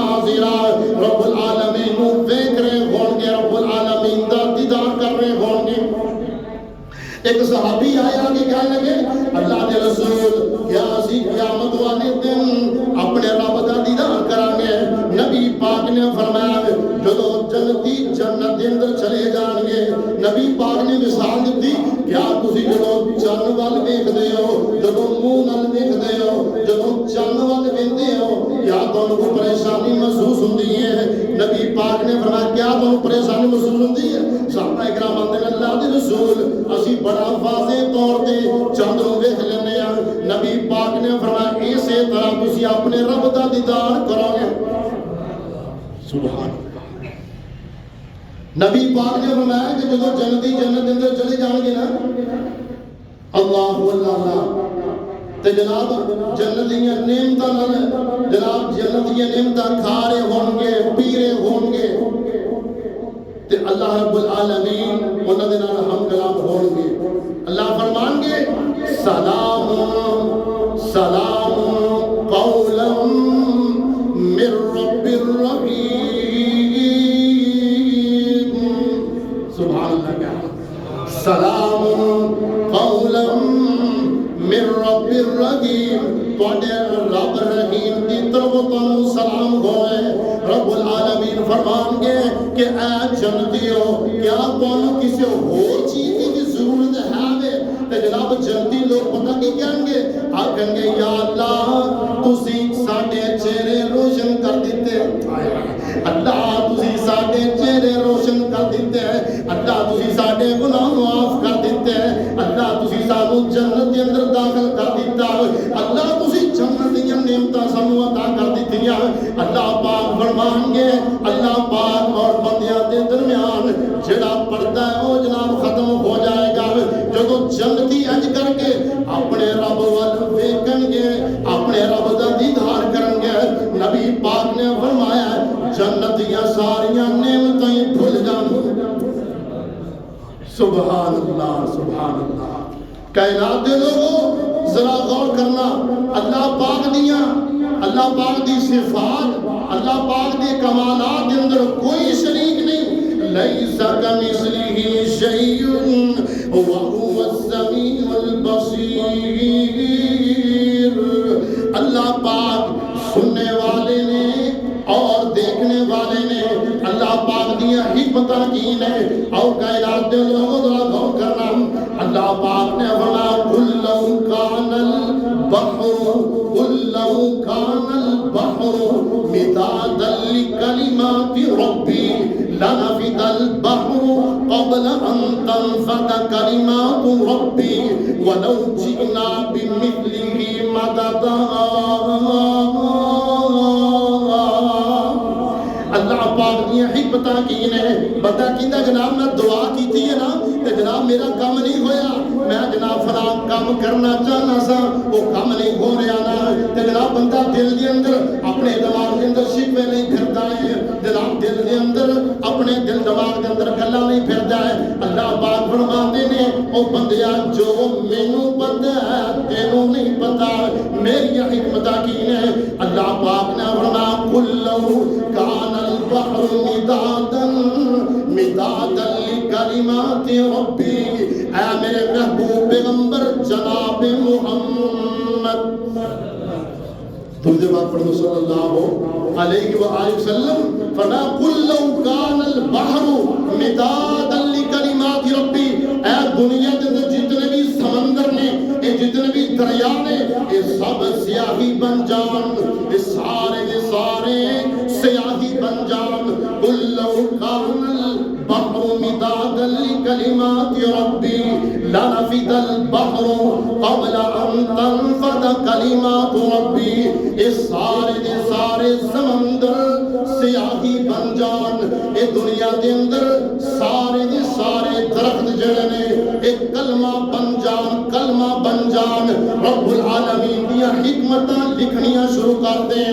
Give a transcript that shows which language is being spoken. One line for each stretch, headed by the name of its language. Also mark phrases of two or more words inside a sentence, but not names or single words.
Punjabi: رب العالمین دیکھ رہے ہوں گے، رب العالمین دا ایک صحابی آیا کہ کہنے لگے اللہ دے رسول کیا اسی قیامت والے دن اپنے رب دا دیدار کران گے؟ نبی پاک نے فرمایا جدو جنتی جنت دے اندر چلے جان گے. نبی پاک نے مثال دیتی کیا تسی جدو چن وال ویکھدے ہو جدو منہ نال ویکھدے ہو جدو چن وال ویندے ہو کیا تانوں کوئی پریشانی محسوس ہوندی ہے؟ نبی پاک نے فرمایا کیا تانوں پریشانی محسوس ہوندی ہے؟ صحابہ کرام آندے اللہ دے رسول اسی بڑا واضح طور تے چند نوں ویکھ لینے ہاں. نبی پاک نے فرمایا اسی طرح تسی اپنے رب دا دیدار کرو گے.
Arabic: سبحان اللہ.
Punjabi: نبی پاک نے فرمایا کہ جدو جنتی جنت کے اندر چلے جان گے نا اللہ اللہ تے جناب جنت دیاں نعمتاں نال جناب جنت دیاں نعمتاں کھا رہے ہون گے پی رہے ہون گے تے اللہ رب العالمین انہاں دے نال ہم کلام ہون گے. اللہ فرمان گے
Arabic: سلام سلام قولا من رب الرحیم. سبحان اللہ. سلام قولا من رب الرحیم.
Punjabi: تواڈے رب رحیم دی طرف تانوں سلام ہوئے. رب العالمین فرمان گے کہ اے جنتیو کیا تانوں کسی ہور چیز کی ضرورت ہے؟ تے جناب جنتی لوگ پتہ کی کہیں گے؟ آکھیں گے یا اللہ تسی ساڈے چہرے روشن کر دیتے. اللہ تسی ساڈے چہرے روشن کر دیتے. اللہ تسی ساڈے گناہ معاف کر دیتے. اللہ تسی سانوں جنت دے اندر داخل کر دیتا. اللہ تسی جنت دیاں نعمتاں سانوں عطا کر دتیاں. اللہ پاک فرمان گے اللہ پاک اور بندیاں دے درمیان جڑا پردہ ہے وہ جناب ختم ہو جائے گا. جدو جنتی انج کر کے اپنے رب وال ویکھن گے اپنے رب دا دیدار کرن گے. نبی پاک نے فرمایا جنت دیاں ساریاں نعمتاں بھول جان.
Arabic: سبحان اللہ سبحان اللہ.
Punjabi: کائنات دے لوگوں ذرا غور کرنا اللہ پاک دی صفات اللہ پاک دی کمالات کے اندر کوئی شریک نہیں.
Arabic: لیس کمثلہ شیء وہو السمیع البصیر.
Punjabi: اللہ پاک سننے والے نے اور دیکھنے والے نے. اللہ پاک دیا حکمتاں کی نے اور کائنات دے لوگوں ذرا غور کرنا. اللہ پاک نے فرمایا
Arabic: قل لو کان البحر مدادا لکلمات ربی لنفد البحر قبل ان تنفد کلمات ربی ولو جئنا بمثلہ مددا.
Punjabi: اللہ پاک دیا حکمتاں کی نے. بندہ کہندا جناب میں دعا کیتی ہے نا تے جناب میرا کام نہیں ہویا. میں جناب فلاں کام کرنا چاہنا سا وہ کام نہیں ہو رہا نا. تے جناب بندہ دل دے اندر اپنے دماغ دے اندر شکوے نہیں پھردا ہے. جناب دل دے اندر اپنے دل دماغ دے اندر گلاں نہیں پھردا ہے. اللہ پاک فرماندے نے او بندیا جو مینوں پتہ ہے تینوں نہیں پتہ. میری حکمتاں کی نے. اللہ پاک نے فرمایا
Arabic: قل لو کان البحر مدادا لکلمات ربی.
Punjabi: اے میرے محبوب پیغمبر جناب محمد درود پاک پڑھو
Arabic: صلی اللہ علیہ وآلہ وسلم.
Punjabi: فرمایا
Arabic: قل لو کان البحر مدادا لکلمات ربی.
Punjabi: اے دنیا کے اندر جتنے بھی سمندر نے یہ جتنے بھی دریا نے یہ سب سیاہی بن جان. یہ سارے کے سارے سیاہی بن جان.
Arabic: قل لو کان البحر مدادا لکلمات ربی لنفد البحر قبل ان تنفد کلمات ربی.
Punjabi: یہ سارے کے سارے سمندر سیاہی بن جان. یہ دنیا کے اندر سارے کے سارے درخت جڑے نے ایک کلمہ بن جان کلمہ بن جان. رب العالمین دیا حکمتاں لکھنیاں شروع کر دین.